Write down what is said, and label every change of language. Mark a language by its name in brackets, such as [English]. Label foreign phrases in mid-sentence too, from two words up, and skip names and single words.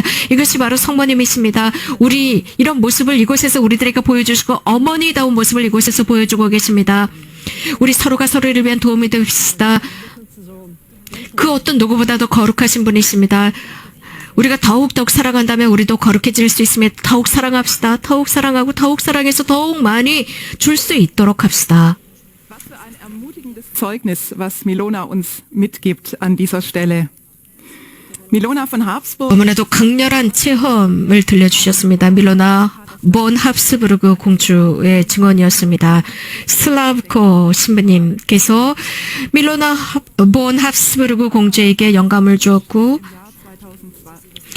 [Korean] 이것이 바로 성모님이십니다. 우리 이런 모습을 이곳에서 우리들에게 보여주시고 어머니다운 모습을 이곳에서 보여주고 계십니다. 우리 서로가 서로를 위한 도움이 됩시다. 그 어떤 누구보다도 거룩하신 분이십니다. 우리가 더욱 사랑한다면 우리도 거룩해질 수 있으며 더욱 사랑합시다. 더욱 사랑하고 더욱 사랑해서 더욱 많이 줄 수 있도록 합시다. [German] Was für ein ermutigendes Zeugnis, was Milona uns mitgibt an dieser Stelle. Milona von Habsburg [Korean] 너무나도 강렬한 체험을 들려주셨습니다. 밀로나 본 합스부르크 공주의 증언이었습니다. 슬라브코 신부님께서 밀로나 본 합스부르크 공주에게 영감을 주었고